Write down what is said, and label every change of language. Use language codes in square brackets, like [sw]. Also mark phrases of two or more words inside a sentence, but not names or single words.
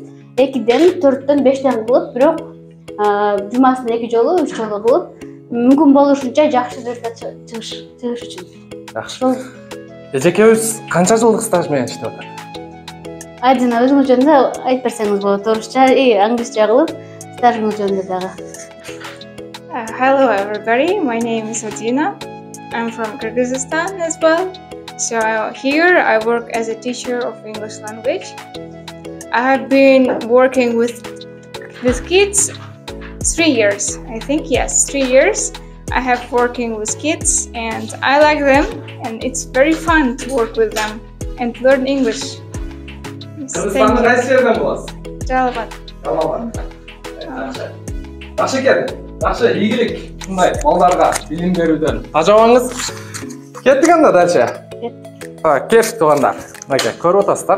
[ky] 2ден 4төн 5тен кылып, бирок жумасына 2 жолу 3 жолу кылып, мүмкүн болушунча жакшы результат чыгыш үчүн. Жакшы. Эжекебиз канча жылдык стаж менен иштеп атат? Айдина өзүңүз жөнүндө айтып берсеңиз болот. Орусча, англисче кылып, стажыңыз жөнүндө дагы. [en] Hello everybody, my name is Adina. I'm from Kyrgyzstan as well. So here I work as a teacher of English language. I have been working with kids 3 years, I think, yes, 3 years. I have working with kids and I like them and it's very fun to work with them and learn English. [ky] Кыргызстандын кайсы жерден боласыз? Жалабат. Жалалбат. Жакшы экен. Жакшы, ийгилик. Мындай балдарга билим берүүдөн тажабаңыз. Кеттик анда дальше. Кет туугандар. Мынакей, көрүп атасыздар.